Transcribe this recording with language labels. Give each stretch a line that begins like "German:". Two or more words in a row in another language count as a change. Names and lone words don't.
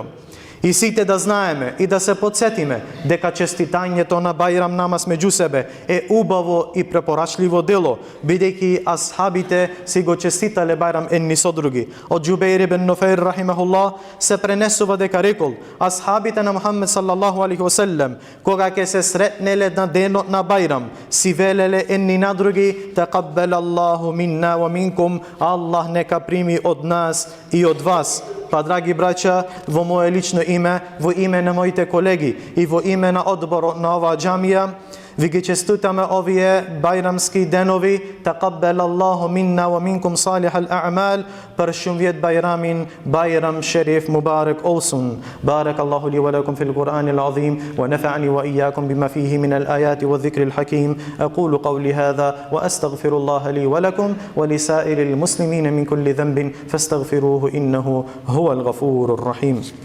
Macedonian: И сите да знаеме и да се подсетиме дека честитањето на Бајрам намаз меѓу себе е убаво и препорачливо дело, бидејќи асхабите си го честитале Бајрам едни со други. Од Џубеир ибн Нуфаир рахимахуллах се пренесува дека рекол: асхабите на Мухаммед
Arabic: صلى الله عليه وسلم
Macedonian: кога ќе се сретнеле на денот на Бајрам, си велеле едни на други:
Arabic: تقبل الله منا و منكم,
Macedonian: Аллах нека прими од нас и од вас. Па, драги браќа, во моје лично име, во име на моите колеги и во име на одборот на оваа џамија, ви ги честитаме овие бајрамски денови.
Arabic: تقبل الله منا و منكم صالح الأعمال.
Albanian: Për shumë vjet Bajramin,
Turkish: Bayram şerif mübarek olsun.
Arabic: بارك الله لي ولكم في القرآن العظيم ونفعني وإياكم بما فيه من الآيات والذكر الحكيم. أقول قولي هذا وأستغفر الله لي ولكم ولسائر المسلمين من كل ذنب فاستغفروه إنه هو الغفور الرحيم.